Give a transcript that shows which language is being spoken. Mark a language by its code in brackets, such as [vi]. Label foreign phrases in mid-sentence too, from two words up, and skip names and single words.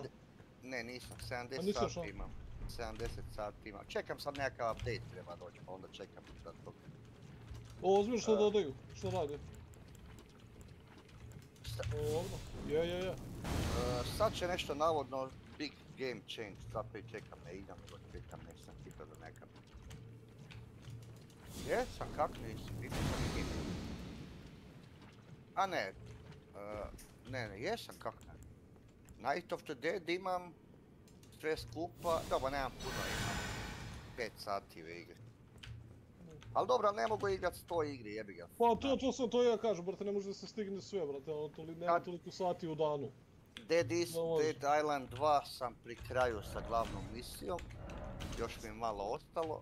[hr] Ne, nisam, 70 sati imam. 70 sati imam. Čekam sad nekakav update treba doći, pa onda čekam da to... Ozbiljno što dodaju? Što rade? Je. Sad će nešto navodno [en] big game change, [hr] sad pa i čekam, ne idem, nego čekam, nesam hitao da nekam. Jesam, kak nisi, vidio sam i hitao. A ne, jesam, kak ne. Night of the Dead imam sve skupa, dobro, nemam puno, imam 5 sati u igri. Ali dobro, ne mogu igrat 100 igri, jebi ga. Pa to ja kažem, brate, ne može da se stigne sve, brate, nema toliko sati u danu. Dead Island 2 sam pri kraju sa glavnom misijom, još mi je malo ostalo.